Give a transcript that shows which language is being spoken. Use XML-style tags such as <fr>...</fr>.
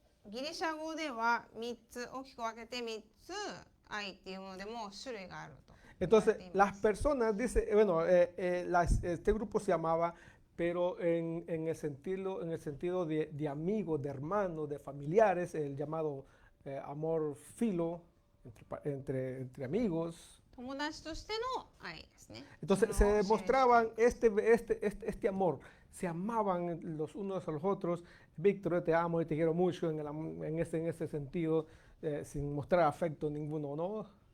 <ja>ギリシャ語では3つ、大きく分けて3つ愛っていうものでも種類があると。</ja> <es>Entonces, las personas, dice, bueno, este grupo se amaba, pero en el sentido de amigos, de hermanos, de familiares, el llamado amor filo, entre amigos.</es> <ja>友達としての愛ですね。</ja> <es>Entonces, se demostraban este amor, se amaban los unos a los otros. Víctor, yo te amo y te quiero mucho en ese sentido, sin mostrar afecto ninguno, ¿no?</es>